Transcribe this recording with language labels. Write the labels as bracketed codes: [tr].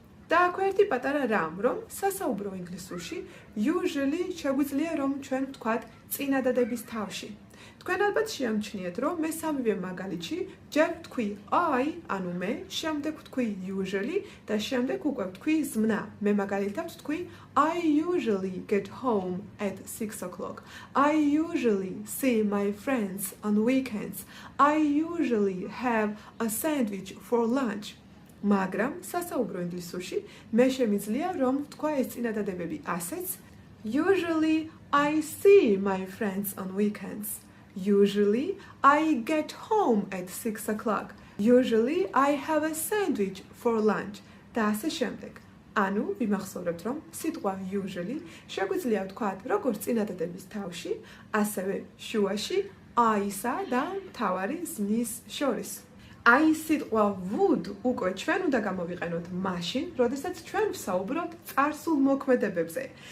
[ka] და აქ ერთი პატარა რამ, რომ სასაუბრო ინგლისურში usually შეგვიძლია რომ ჩვენ ვთქვათ წინადადების თავში. თქვენ ალბათ შეამჩნიეთ, რომ მე სამივე მაგალითში ჯერ ვთქვი I, ანუ მე, შემდეგ ვთქვი usually და შემდეგ უკვე ვთქვი ზმნა. მე მაგალითად ვთქვი [en] I usually get home at 6 o'clock. I usually see my friends on weekends. I usually have a sandwich for lunch. [ka] მაგრამ სასაუბრო ინგლისურში მე შემიძლია რომ ვთქვა ეს წინადადებები ასეც [en] usually I see my friends on weekends. Usually I get home at 6 o'clock. Usually I have a sandwich for lunch. [ka] და ასე შემდეგ. ანუ ვიმახსოვრებთ რომ სიტყვა usually შეგვიძლია ვთქვათ როგორც წინადადების თავში, ასევე შუაში I-სა და მთავარი ზმნის შორის. აი სიტყვა would უკვე ჩვენ უნდა გამოვიყენოთ მაშინ, როდესაც ჩვენ ვსაუბრობთ წარსულ მოქმედებებზე.